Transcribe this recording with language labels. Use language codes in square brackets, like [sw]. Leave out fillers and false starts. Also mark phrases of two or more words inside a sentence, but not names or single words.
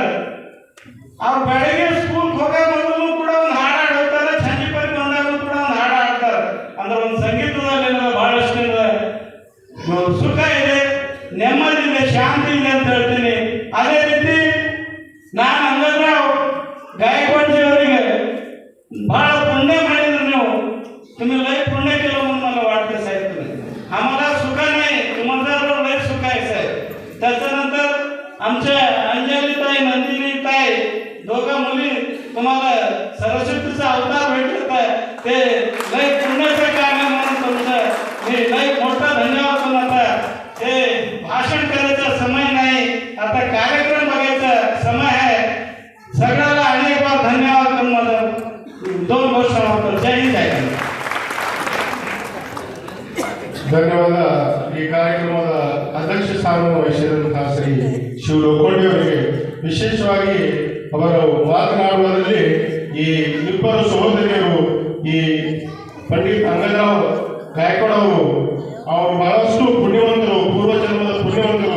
[kn] ಅವ್ರು ಬೆಳಗ್ಗೆ ಸ್ಕೂಲ್ ಹೋಗೋ ಮೊದಲು ಕೂಡ ಒಂದು ಹಾಡು ಹಾಡ್ತಾರೆ, ಸಂಜೆ ಪರಿ ಬಂದಾಗ ಕೂಡ ಒಂದು ಹಾಡು ಹಾಡ್ತಾರೆ. ಅಂದ್ರೆ ಒಂದು ಸಂಗೀತದಲ್ಲಿ ಬಹಳಷ್ಟು ಸುಖ ಇದೆ, ನೆಮ್ಮದಿ ಇದೆ, ಶಾಂತಿ ಇದೆ ಅಂತ ಹೇಳ್ತೀನಿ. ಅದೇ ರೀತಿ ನಾನು ಅಂಗರಾವ್ ಗಾಯಕವಾಡ್ಜಿ ಅವರಿಗೆ ಬಹಳ पुण्य ಮಾಡಿದ್ರೆ ನೀವು [mr] तुम्ही लय पुण्य केलं म्हणून मला वाटतं साहेब. तुम्ही आम्हाला सुख नाही, तुम्हाला लय सुख आहे साहेब. त्याच्यानंतर आमच्या अंजलीताई, नंदिनीताई दोघा मुली तुम्हाला सरस्वतीचा अवतार भेटत आहे, ते लय पुण्याचं काम आहे म्हणून तुमचं मी लय मोठा धन्यवाद म्हणता. ते भाषण करायचा समय नाही, आता कार्यक्रम बघायचा समय आहे. सगळ्याला अनेक बार धन्यवाद करून माझं 2 वर्ष होतं. जय हिंद, जय हिंद. [kn] ಧನ್ಯವಾದ. ಈ ಕಾರ್ಯಕ್ರಮದ ಅಧ್ಯಕ್ಷ ಸ್ಥಾನವನ್ನು ವಹಿಸಿದಂತಹ ಶ್ರೀ ಶಿವಲೋಕೋಟಿ ಅವರಿಗೆ ವಿಶೇಷವಾಗಿ ಅವರು ಮಾತನಾಡುವುದರಲ್ಲಿ ಈ ಇಬ್ಬರು ಸಹೋದರಿಯರು, ಈ ಪಂಡಿತ್ ಅಂಗದರಾವ್ ಗಾಯಕವಾಡ್ ಅವರು ಬಹಳಷ್ಟು ಪುಣ್ಯವಂತರು, ಪೂರ್ವಜನ್ಮದ ಪುಣ್ಯವಂತರು.